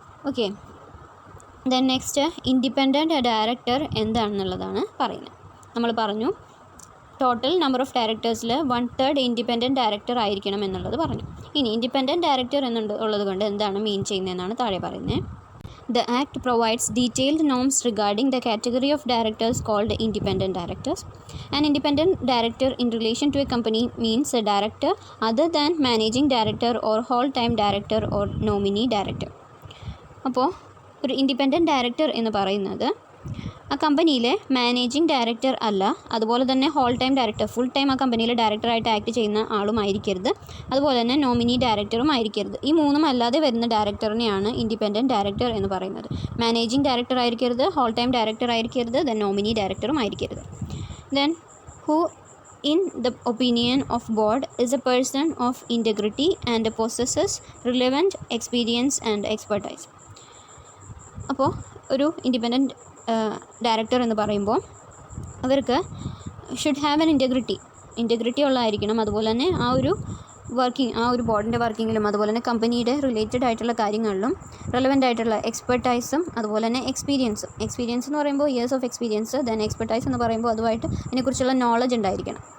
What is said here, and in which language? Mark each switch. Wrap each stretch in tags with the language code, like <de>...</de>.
<ml>Okay, then next independent director എന്താണെന്നുള്ളതാണ് പറയുന്നത്. നമ്മൾ പറഞ്ഞു total number of ഡയറക്ടേഴ്സിൽ 1/3 independent director ആയിരിക്കണം എന്നുള്ളത് പറഞ്ഞു. ഇനി ഇൻഡിപെൻഡൻറ്റ് ഡയറക്ടർ ഉള്ളത് കൊണ്ട് എന്താണ് മീൻ ചെയ്യുന്നതെന്നാണ് താഴെ പറയുന്നത്.</ml> <en>The Act provides detailed norms regarding the category of directors called independent directors. An independent director in relation to a company means a director other than managing director or whole-time director or nominee director.</en> <ml>അപ്പോൾ ഒരു independent director എന്ന് പറയുന്നത് ആ കമ്പനിയിലെ managing director അല്ല, അതുപോലെ തന്നെ whole time director, full time ആ കമ്പനിയിൽ ഡയറക്ടറായിട്ട് ആക്ട് ചെയ്യുന്ന ആളുമായിരിക്കരുത്, അതുപോലെ തന്നെ നോമിനി ഡയറക്ടറും ആയിരിക്കരുത്. ഈ മൂന്നും അല്ലാതെ വരുന്ന ഡയറക്ടറിനെയാണ് ഇൻഡിപെൻഡൻറ്റ് ഡയറക്ടർ എന്ന് പറയുന്നത്. മാനേജിങ് ഡയറക്ടർ ആയിരിക്കരുത്, ഹോൾ ടൈം ഡയറക്ടർ ആയിരിക്കരുത്, ദെൻ നോമിനി ഡയറക്ടറും ആയിരിക്കരുത്.</ml> <en>Then who in the opinion of board is a person of integrity and possesses relevant experience and expertise.</en> <ml>അപ്പോൾ ഒരു ഇൻഡിപെൻഡൻറ്റ് ഡയറക്ടർ എന്ന് പറയുമ്പോൾ അവർക്ക്</ml> <en>should have an integrity</en> <ml>ഉള്ളതായിരിക്കണം. അതുപോലെ തന്നെ ആ ഒരു ബോർഡിൻ്റെ വർക്കിങ്ങിലും അതുപോലെ തന്നെ കമ്പനിയുടെ റിലേറ്റഡ് ആയിട്ടുള്ള കാര്യങ്ങളിലും റെലവൻ്റ് ആയിട്ടുള്ള എക്സ്പെർട്ടൈസും അതുപോലെ തന്നെ എക്സ്പീരിയൻസ് എന്ന് പറയുമ്പോൾ years of experience, then expertise എന്ന് പറയുമ്പോൾ അതുമായിട്ട് അതിനെക്കുറിച്ചുള്ള നോളജ് ഉണ്ടായിരിക്കണം.</ml>